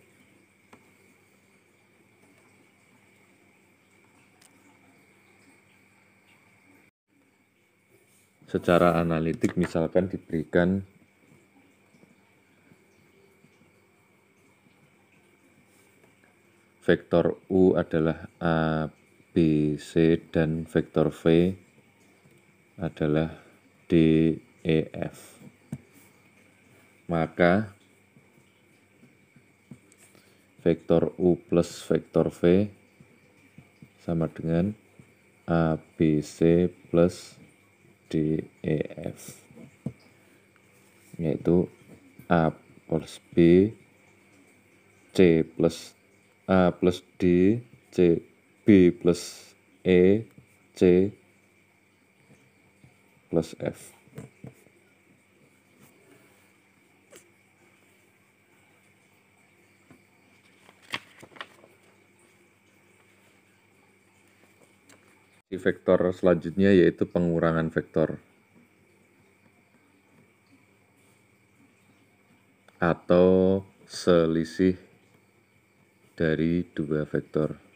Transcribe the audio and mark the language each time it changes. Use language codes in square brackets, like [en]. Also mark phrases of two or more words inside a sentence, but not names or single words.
[id] Secara analitik misalkan diberikan vektor U adalah A, B, C, dan vektor V adalah D, E, F. Maka vektor U plus vektor V sama dengan A, B, C plus D, E, F. Yaitu A plus B, C plus A plus D, C, B plus E, C plus F. Vektor selanjutnya yaitu pengurangan vektor atau selisih dari dua vektor.